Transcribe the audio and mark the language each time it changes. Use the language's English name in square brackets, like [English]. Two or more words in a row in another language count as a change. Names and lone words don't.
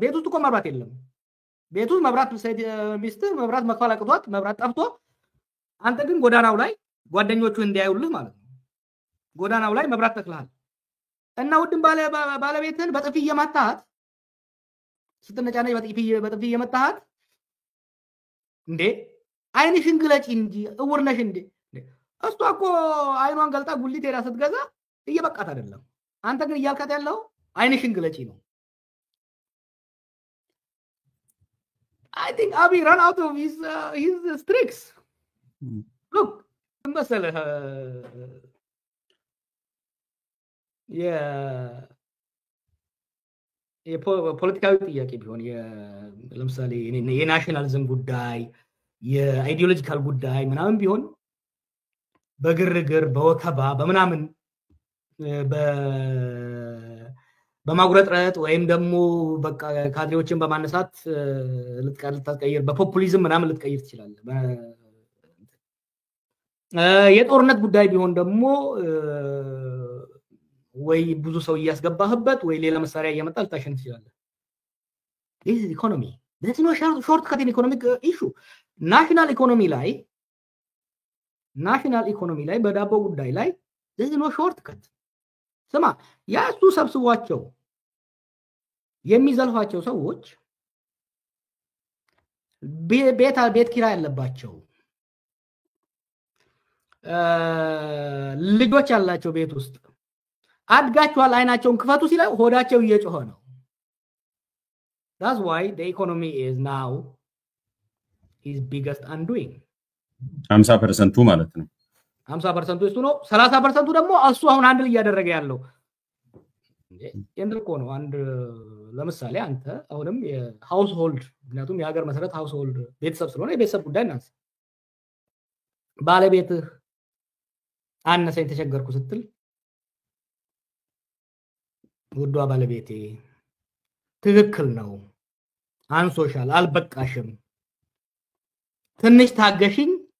[Amharic] ቤት ውስጥ እኮ መብራት የለም። ቤት ውስጥ መብራት ሚስትህ መብራት መክፈል አቅቷት መብራት ጠፍቶ፣ አንተ ግን ጎዳናው ላይ ጓደኞቹ እንዲያዩልህ ማለት ነው ጎዳናው ላይ መብራት ተክልሃል። እና ውድም ባለቤትህን በጥፊ እየመታሃት ስትነጫነጭ በጥፊ እየመታሃት እንዴ አይንሽን ግለጪ እንጂ እውር ነሽ እንዴ? እሷ እኮ አይኗን ገልጣ ጉሊት ሄዳ ስትገዛ እየበቃት አይደለም። አንተ ግን እያልካት ያለው አይንሽን ግለጪ ነው። [English] I think Abiy ran out of his tricks. Look, [Amharic] መሰለህ የፖለቲካዊ ጥያቄ ቢሆን ለምሳሌ የናሽናሊዝም ጉዳይ የአይዲዮሎጂካል ጉዳይ ምናምን ቢሆን በግርግር በወከባ በምናምን በማጉረጥረጥ ወይም ደግሞ በቃ ካድሬዎችን በማነሳት ልትቀይር በፖፑሊዝም ምናምን ልትቀይር ትችላለህ። የጦርነት ጉዳይ ቢሆን ደግሞ ወይ ብዙ ሰው እያስገባህበት ወይ ሌላ መሳሪያ እያመጣ ልታሸንፍ ትችላለህ። [English] this is economy. there's no shortcut in economic issue. national economy [Amharic] ላይ በዳቦ ጉዳይ ላይ [English] there's no shortcut. [Amharic] ስማ ያሱ ሰብስቧቸው የሚዘልፏቸው ሰዎች ቤት ኪራይ ያለባቸው ልጆች ያላቸው ቤት ውስጥ አድጋቸዋል አይናቸውን ክፈቱ ሲለው ሆዳቸው እየጮኸ ነው። [English] that's why the economy is now his biggest undoing. [Amharic] 50% ማለት ነው 50% እሱ ነው 30% ደግሞ እሱ አሁን አንድ ላይ ያደረገ ያለው እንደልቆ ነው። አንድ ለምሳሌ አንተ አሁንም የሃውስሆልድ ምክንያቱም የሀገር መሰረት ሃውስሆልድ ቤተሰብ ስለሆነ የቤተሰብ ጉዳይ እናንተ ባለቤትህ አነሰኝ ተቸገርኩ ስትል ውዷ ባለቤቴ ትክክል ነው አንሶሻል አልበቃሽም ትንሽ ታገሽኝ